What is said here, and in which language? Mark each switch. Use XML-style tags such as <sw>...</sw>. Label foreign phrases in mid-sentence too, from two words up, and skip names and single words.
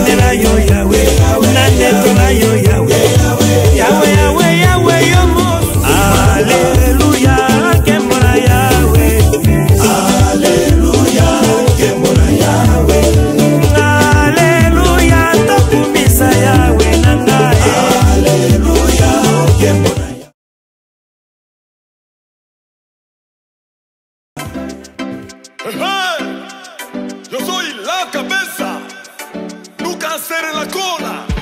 <ln>na yo Yahweh, nandeko na yo Yahweh, Yahweh, Yahweh, Yahweh, yo mo. Alléluia, kemona Yahweh, Alléluia, kemona Yahweh, Alléluia, tokumisa Yahweh nanga, Alléluia, kemona.</ln> <es>Yo soy la cabeza, nunca seré la cola.</es>